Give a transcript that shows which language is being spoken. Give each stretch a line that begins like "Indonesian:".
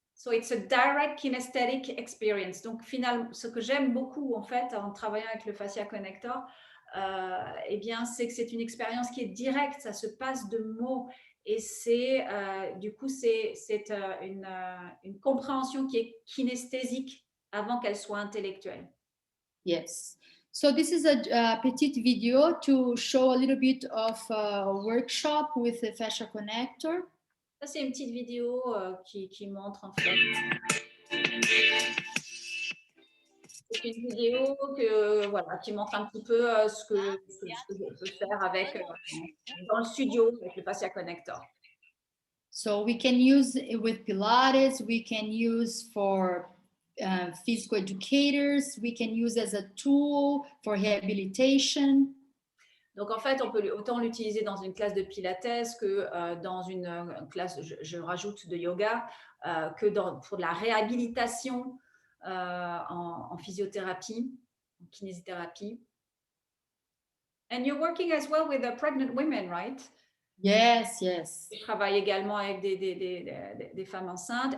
English: So it's a direct kinesthetic experience.
French: Donc, finalement, ce que j'aime beaucoup, en fait, en travaillant avec le fascia connector, eh bien, c'est que c'est une expérience qui est directe, ça se passe de mots. Et c'est, du coup, c'est une compréhension qui est kinesthésique avant qu'elle soit intellectuelle.
English: Yes. So this is a petite video to show a little bit of a workshop with the fascia connector.
French: Ça, c'est une petite vidéo qui montre en fait. C'est une vidéo qui montre un petit peu ce que je peux faire avec dans le studio avec le fascia connector.
English: So we can use it with Pilates, we can use for physical educators, we can use as a tool for rehabilitation.
French: Donc, en fait, on peut autant l'utiliser dans une classe de Pilates que dans une classe, je rajoute, de yoga, que pour de la réhabilitation en physiothérapie, en kinésithérapie.
English: And you're working as well with the pregnant women, right? Yes, yes.
French: Je travaille également avec des femmes enceintes.